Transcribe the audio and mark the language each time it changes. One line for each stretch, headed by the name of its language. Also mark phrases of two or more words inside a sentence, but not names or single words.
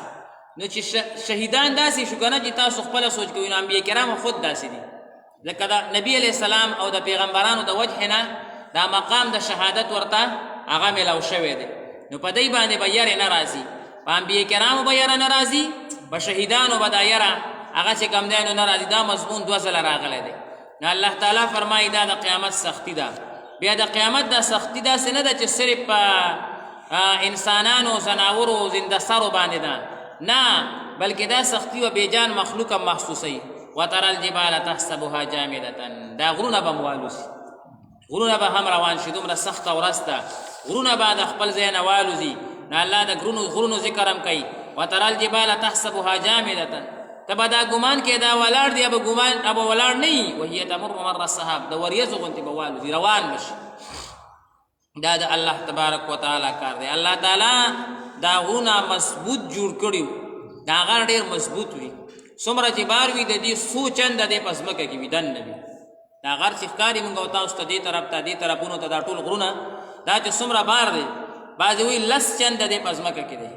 Pashto: نو چې شهیدان داسې شو که نه چې تاسو خپله سوچ کوئ نو انبیا کرامو خود داسې دي ځکه د نبي
Arabic: علیه السلام
Pashto: او د پیغمبرانو د وجه نه دا مقام د شهادت ورته هغه میلاو شوی دی نو په دی باندې به یرې نه راځي په انبیا کرامو به یره نه راځي په شهیدانو به دا یره هغه چې کوم دی نو نه راځي. دا مضمون 2 ځله راغلی دی. نو الله تعالی فرمایي دا د قیامت سختی ده. بیا د قیامت دا سختی داسې نه ده چې صرف په انسانانو زناورو زنده سرو باندې ده، نه بلکې دا سختی و بیجان مخلوق هم محسوسوي.
Arabic: وترى الجبال تحسبها جامدة،
Pashto: دا غرونه به موالوسي، غرونه به هم روان شي، دومره سخته ورځ ده، غرونه به د خپل ځای نه والوځي. نو الله د غرونو ذکر هم کوي.
Arabic: وترى الجبال تحسبها جامدة،
Pashto: ته به دا ګمان کې دا ولاړ دی، به ګمان به ولاړ نه وي.
Arabic: وهي تمر مر السحاب،
Pashto: د وریځو غوندې به والوځي، روان بشي. دا د الله
Arabic: تبارک وتعالی
Pashto: کار دی. الله تعالی دا غرونه مضبوط جوړ کړي، دا غر ډېر مضبوط وي. څومره چې بار وي د دې څو چنده دی په ځمکه کې وي، دننه وي. دا غر چې ښکاري مونږ او تاسو ته دې طرف ته دې طرفونو ته دا ټول غرونه دا چې څومره بار دی، بعضې وایي 10 چنده دی په ځمکه کې دی.